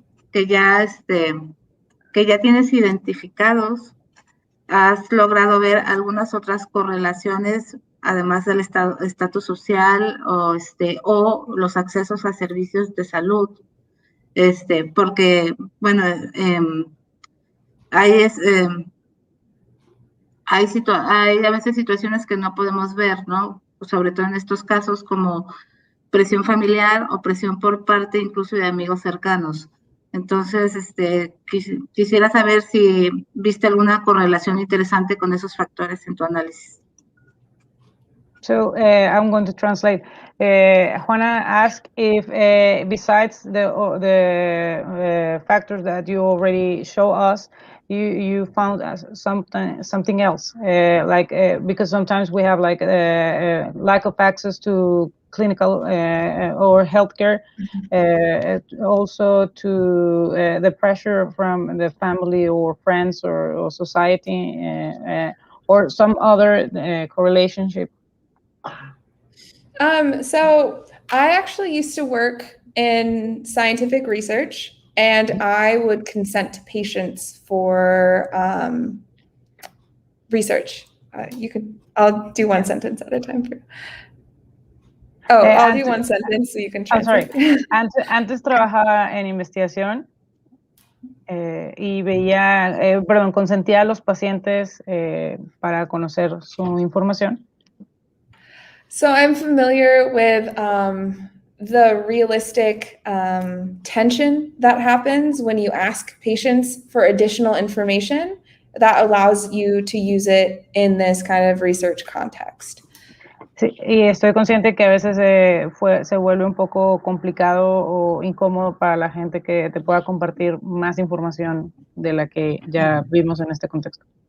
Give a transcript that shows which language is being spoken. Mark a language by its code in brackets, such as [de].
[es] que ya tienes identificados, has logrado ver algunas otras correlaciones, además del estatus social o los accesos a servicios de salud, porque, bueno, hay a veces situaciones que no podemos ver, ¿no? Sobre todo en estos casos como presión familiar o presión por parte incluso de amigos cercanos. Entonces, quisiera saber si viste alguna correlación interesante con esos factores en tu análisis. [en] So I'm going to translate. Juana asked if, besides the factors that you already show us, you found something else, because sometimes we have lack of access to clinical or healthcare, also to the pressure from the family or friends or society, or some other correlationship. So I actually used to work in scientific research, and I would consent to patients for research. I'll do one sentence at a time for you. I'll do one sentence so you can translate. Sorry. [es] Antes trabajaba en investigación y consentía a los pacientes para conocer su información. [en] So I'm familiar with the realistic tension that happens when you ask patients for additional information that allows you to use it in this kind of research context. [es] Sí, y estoy consciente que a veces se vuelve un poco complicado o incómodo para la gente que te pueda compartir más información de la que ya vimos en este contexto.